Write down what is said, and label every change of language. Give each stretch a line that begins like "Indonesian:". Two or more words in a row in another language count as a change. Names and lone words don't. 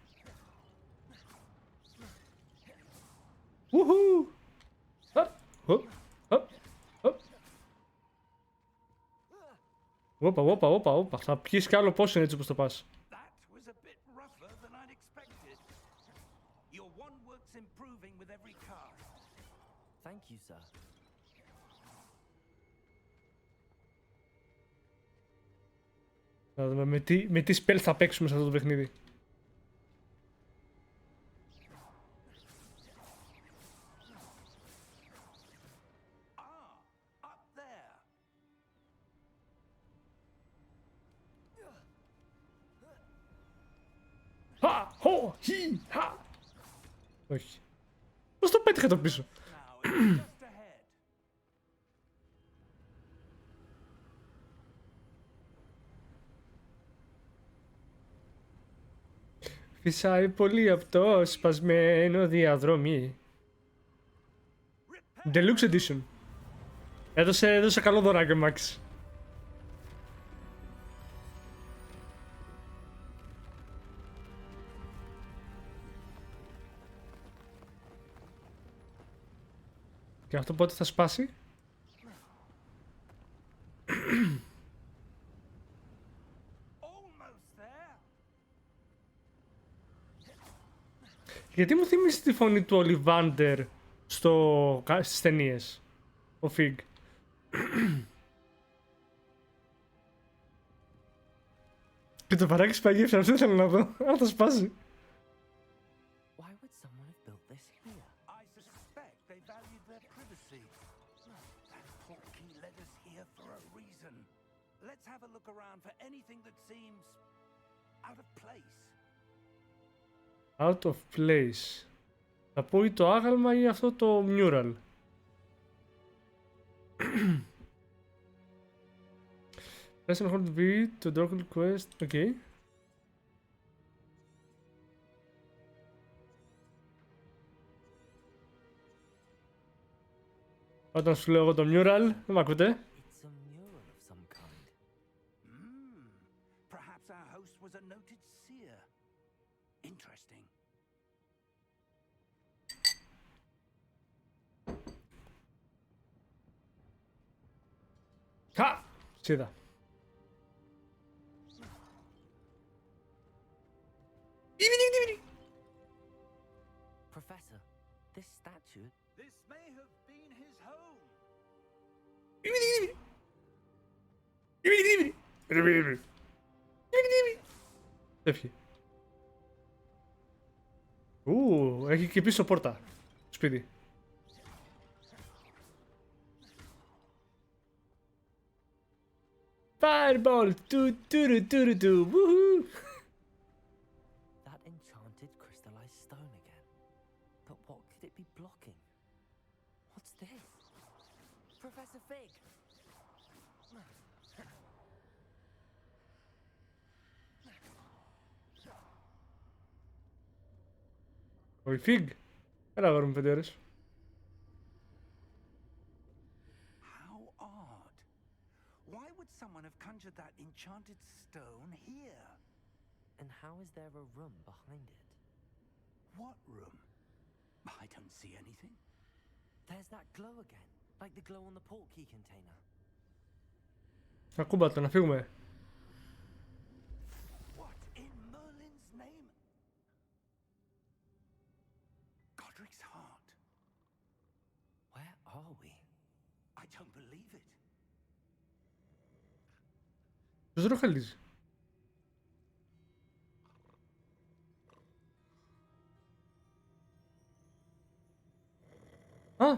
Greek: Ουχου! Όπα. Θα πιείς κι άλλο πόσο είναι έτσι όπως το πας.
English: That was a bit rougher than I'd expected. Your wand work's improving with every cast. Thank you, sir.
Greek: Να δούμε με τι spell θα παίξουμε σε αυτό το παιχνίδι.
English: Up there. Χω, χι, χα.
Greek: Όχι. Πώς το πέτυχε το πίσω?
English: Now it's just ahead.
Greek: Φυσάει πολύ από το σπασμένο διαδρομή. Deluxe Edition. Έδωσε καλό δωράκι ο Μάξ. Και αυτό πότε θα σπάσει?
English: Almost there.
Greek: Γιατί μου θυμίζει τη φωνή του Ολιβάντερ στις ταινίες? Ο Fig. Και το παράκι σπαγίευσε, αυτό ήθελα να δω. Αν θα σπάσει.
English: Why would someone have built this here? I suspect they valued their privacy. That portkey led us here for a reason. Let's have a look around for anything that seems out of place. Out of place.
Greek: Θα πω ή το άγαλμα ή αυτό το mural.
English: Press and hold V to Dorkle Quest.
Greek: Okay. Όταν σου λέω εγώ το mural, δεν μ' ακούτε.
English: It's a mural of some kind. Perhaps our host was a noted seer. Interesting.
Greek: Χα! Σίδα.
English: Professor, this statue. This may have been his home.
Greek: Έφυγε. Έχει και πίσω πόρτα. Σπίτι.
English: Fireball! Woohoo! That enchanted crystallized stone again. But what could it be blocking? What's this? Professor Fig!
Greek: Ο Fig. Έλα αγόρι μου 5 ώρες.
English: How odd. Why would someone have conjured that enchanted stone here? And how is there a room behind it? What room? I don't see anything. There's that glow again, like the glow on the portkey container.
Greek: Ακούμπα το, να φύγουμε.
English: What in Merlin's name? Godric's heart. Where are we? I don't believe it.
Greek: Ποιος ροχαλίζει. Α!